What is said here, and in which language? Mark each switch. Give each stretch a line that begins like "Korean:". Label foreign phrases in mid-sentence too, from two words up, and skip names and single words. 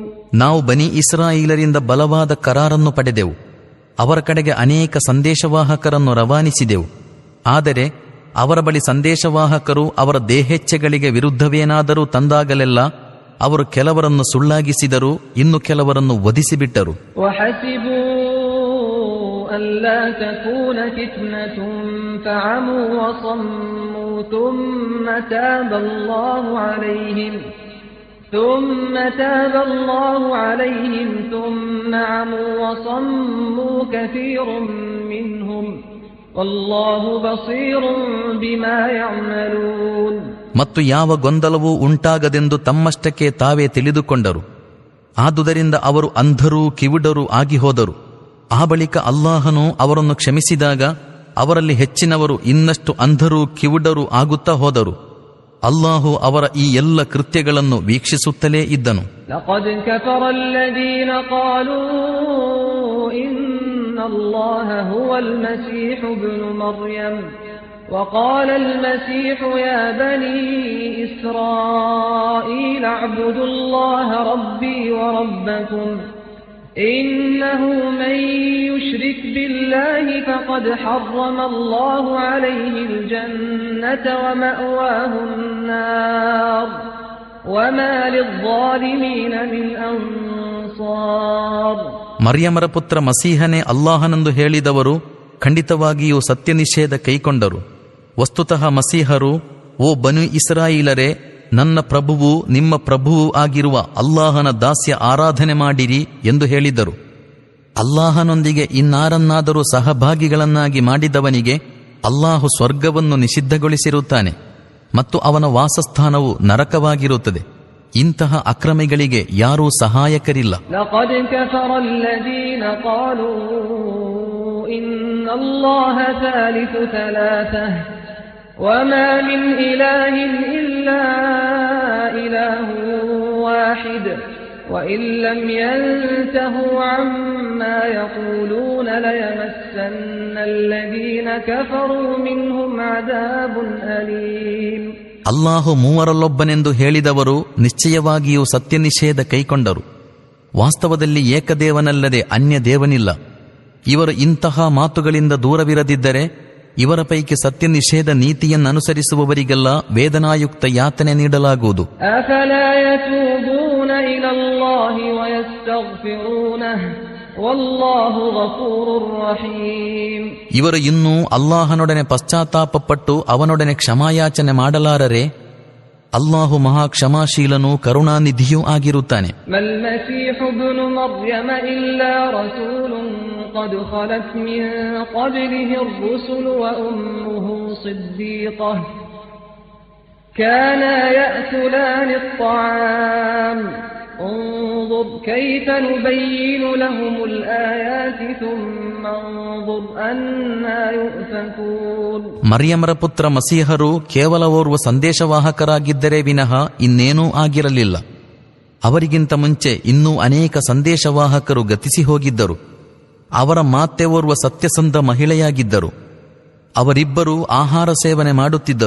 Kannada: ನಾವು ಬನಿ ಇಸ್ರಾಯೀಲರಿಂದ ಬಲವಾದ ಕರಾರನ್ನು ಪಡೆದೆವು. ಅವರ ಕಡೆಗೆ ಅನೇಕ ಸಂದೇಶವಾಹಕರನ್ನು ರವಾನಿಸಿದೆವು. ಆದರೆ ಅವರ ಬಳಿ ಸಂದೇಶವಾಹಕರು ಅವರ ದೇಹೇಚ್ಛೆಗಳಿಗೆ ವಿರುದ್ಧವೇನಾದರೂ ತಂದಾಗಲೆಲ್ಲ ಅವರು ಕೆಲವರನ್ನು ಸುಳ್ಳಾಗಿಸಿದರು, ಇನ್ನು ಕೆಲವರನ್ನು ವಧಿಸಿಬಿಟ್ಟರು.
Arabic: ثم تاب الله عليهم ثم عموا وصموا كثير منهم والله بصير بما يعملون.
Kannada: ಮತ್ತು ಯಾವ ಗೊಂದಲವೂ ಉಂಟಾಗದೆಂದು ತಮ್ಮಷ್ಟಕ್ಕೆ ತಾವೇ ತಿಳಿದುಕೊಂಡರು. ಆದುದರಿಂದ ಅವರು ಅಂಧರೂ ಕಿವುಡರೂ ಆಗಿ ಹೋದರು. ಆ ಬಳಿಕ ಅಲ್ಲಾಹನು ಅವರನ್ನು ಕ್ಷಮಿಸಿದಾಗ ಅವರಲ್ಲಿ ಹೆಚ್ಚಿನವರು ಇನ್ನಷ್ಟು ಅಂಧರೂ ಕಿವುಡರೂ ಆಗುತ್ತಾ ಹೋದರು. ಅಲ್ಲಾಹು ಅವರ ಈ ಎಲ್ಲ ಕೃತ್ಯಗಳನ್ನು ವೀಕ್ಷಿಸುತ್ತಲೇ ಇದ್ದನು.
Arabic: لقد كفر الذين قالوا إن الله هو المسيح ابن مريم وقال المسيح يا بني إسرائيل اعبدوا الله ربي وربكم إنه من يشرك بالله فقد حرم الله عليه الجنة ومأواه النار وما للظالمين من أنصار.
Kannada: ಮರ್ಯಮರ ಪುತ್ರ ಮಸೀಹನೇ ಅಲ್ಲಾಹನೆಂದು ಹೇಳಿದವರು ಖಂಡಿತವಾಗಿಯೂ ಸತ್ಯ ನಿಷೇಧ ಕೈಕೊಂಡರು. ವಸ್ತುತಃ ಮಸೀಹರು, ಓ ಬನು ಇಸ್ರಾಯೀಲರೇ, ನನ್ನ ಪ್ರಭುವು ನಿಮ್ಮ ಪ್ರಭುವು ಆಗಿರುವ ಅಲ್ಲಾಹನ ದಾಸ್ಯ ಆರಾಧನೆ ಮಾಡಿರಿ ಎಂದು ಹೇಳಿದರು. ಅಲ್ಲಾಹನೊಂದಿಗೆ ಇನ್ನಾರನ್ನಾದರೂ ಸಹಭಾಗಿಗಳನ್ನಾಗಿ ಮಾಡಿದವನಿಗೆ ಅಲ್ಲಾಹು ಸ್ವರ್ಗವನ್ನು ನಿಷಿದ್ಧಗೊಳಿಸಿರುತ್ತಾನೆ ಮತ್ತು ಅವನ ವಾಸಸ್ಥಾನವು ನರಕವಾಗಿರುತ್ತದೆ. ಇಂತಹ ಅಕ್ರಮಿಗಳಿಗೆ ಯಾರೂ ಸಹಾಯಕರಿಲ್ಲ.
Arabic: لقد كفر الذين قالوا إن الله ثالث ثلاثة وما من إله إلا إله واحد وإن لم ينتهوا عما يقولون ليمسن الذين كفروا منهم عذاب أليم.
Kannada: ಅಲ್ಲಾಹು ಮೂವರಲ್ಲೊಬ್ಬನೆಂದು ಹೇಳಿದವರು ನಿಶ್ಚಯವಾಗಿಯೂ ಸತ್ಯ ನಿಷೇಧ ಕೈಕೊಂಡರು. ವಾಸ್ತವದಲ್ಲಿ ಏಕದೇವನಲ್ಲದೆ ಅನ್ಯ ದೇವನಿಲ್ಲ. ಇವರು ಇಂತಹ ಮಾತುಗಳಿಂದ ದೂರವಿರದಿದ್ದರೆ ಇವರ ಪೈಕಿ ಸತ್ಯ ನಿಷೇಧ ನೀತಿಯನ್ನನುಸರಿಸುವವರಿಗೆಲ್ಲ ವೇದನಾಯುಕ್ತ ಯಾತನೆ ನೀಡಲಾಗುವುದು. ಇವರು ಇನ್ನೂ ಅಲ್ಲಾಹನೊಡನೆ ಪಶ್ಚಾತ್ತಾಪಪಟ್ಟು ಅವನೊಡನೆ ಕ್ಷಮಾಯಾಚನೆ ಮಾಡಲಾರರೆ? ಅಲ್ಲಾಹು ಮಹಾ ಕ್ಷಮಾಶೀಲನೂ ಕರುಣಾನಿಧಿಯೂ ಆಗಿರುತ್ತಾನೆ.
Arabic: قد خلت من قبله الرسل وأمه صديقة كانا يأكلان الطعام انظر كيف نبين لهم الآيات ثم انظر أنا يؤفكون.
Kannada: ಮರಿಯಮರ ಪುತ್ರ ಮಸೀಹರು ಕೇವಲ ಓರ್ವ ಸಂದೇಶವಾಹಕರಾಗಿದ್ದರೆ ವಿನಃ ಇನ್ನೇನೂ ಆಗಿರಲಿಲ್ಲ. ಅವರಿಗಿಂತ ಮುಂಚೆ ಇನ್ನೂ ಅನೇಕ ಸಂದೇಶವಾಹಕರು ಗತಿಸಿ ಹೋಗಿದ್ದರು. ಅವರ ಮಾತೆ ಓರ್ವ ಸತ್ಯಸಂಧ ಮಹಿಳೆಯಾಗಿದ್ದರು. ಅವರಿಬ್ಬರೂ ಆಹಾರ ಸೇವನೆ ಮಾಡುತ್ತಿದ್ದರು.